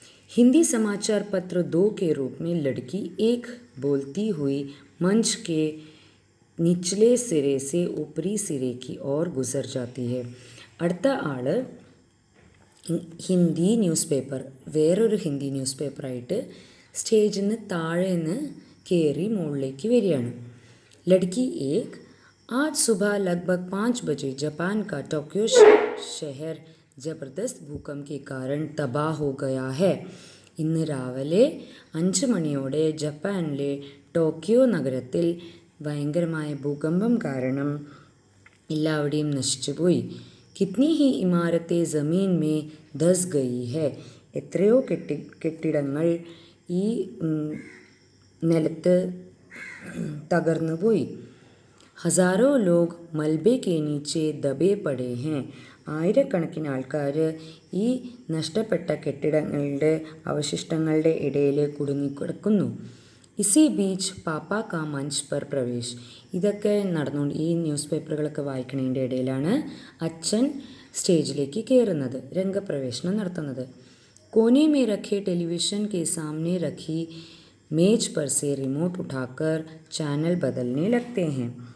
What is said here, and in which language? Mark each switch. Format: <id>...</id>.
<hi>हिंदी समाचार पत्र 2 के रूप में लड़की एक बोलती हुई मंच के निचले सिरे से ऊपरी सिरे की ओर गुजर जाती है.</hi> <ml>അടുത്ത ആൾ ഹിന്ദി ന്യൂസ് പേപ്പർ, വേറൊരു ഹിന്ദി ന്യൂസ് പേപ്പറായിട്ട് സ്റ്റേജിൽ നിന്ന് താഴെ നിന്ന് കയറി മുകളിലേക്ക് വരികയാണ്.</ml> <hi>ലഡ്കി ഏക് आज सुबह लगभग 5 बजे जापान का टोक्यो शहर जबरदस्त भूकंप के कारण तबाह हो गया है.</hi> <ml>ഇന്ന് രാവിലെ 5 മണിയോടെ ജപ്പാനിലെ ടോക്കിയോ നഗരത്തിൽ ഭയങ്കരമായ ഭൂകമ്പം കാരണം എല്ലാവിടെയും നശിച്ചുപോയി.</ml> <hi>കിത്നി ഹി ഇമാരത്തെ ജമീൻ മേ ധസ് ഗയി ഹെ.</hi> <ml>എത്രയോ കെട്ടിടങ്ങൾ ഈ നിലത്ത് തകർന്നു പോയി.</ml> <hi>ഹസാരോ ലോഗ് മൽബെ കെ നീച്ചെ ദബേ പടേ ഹെ.</hi> <ml>ആയിരക്കണക്കിന് ആൾക്കാർ ഈ നഷ്ടപ്പെട്ട കെട്ടിടങ്ങളുടെ അവശിഷ്ടങ്ങളുടെ ഇടയിൽ കുടുങ്ങിക്കിടക്കുന്നു.</ml> <hi>ഇസി ബീച്ച് പാപ്പ കാ മഞ്ച് പർ പ്രവേശ്.</hi> <ml>ഇതൊക്കെ നടന്നുകൊണ്ട് ഈ ന്യൂസ് പേപ്പറുകളൊക്കെ വായിക്കുന്നതിൻ്റെ ഇടയിലാണ് അച്ഛൻ സ്റ്റേജിലേക്ക് കയറുന്നത്, രംഗപ്രവേശനം നടത്തുന്നത്.</ml> <hi>कोने में रखे टेलीविज़न के सामने रखी मेज पर से रिमोट उठाकर ചാനൽ बदलने लगते हैं.</hi>